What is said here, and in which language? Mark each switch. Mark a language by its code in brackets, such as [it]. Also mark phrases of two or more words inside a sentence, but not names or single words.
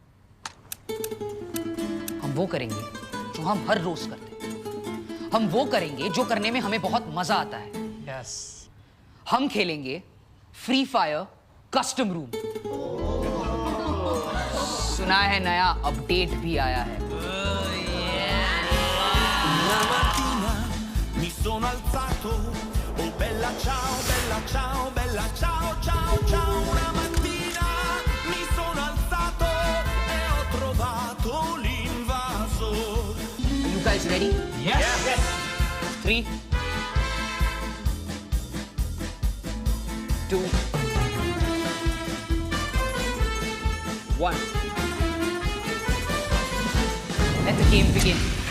[hi] हम वो करेंगे जो हम हर रोज करते हैं। हम वो करेंगे जो करने में हमें बहुत मजा आता है। यस। हम खेलेंगे फ्री फायर [en] custom room. [hi] सुना है नया अपडेट भी आया है। [it] Mi sono alzato, oh bella ciao, bella ciao, bella ciao, ciao, ciao. Una mattina mi sono alzato e ho trovato l'invaso. [en] Are you guys ready? Yes. 3, 2, 1. Let the game begin.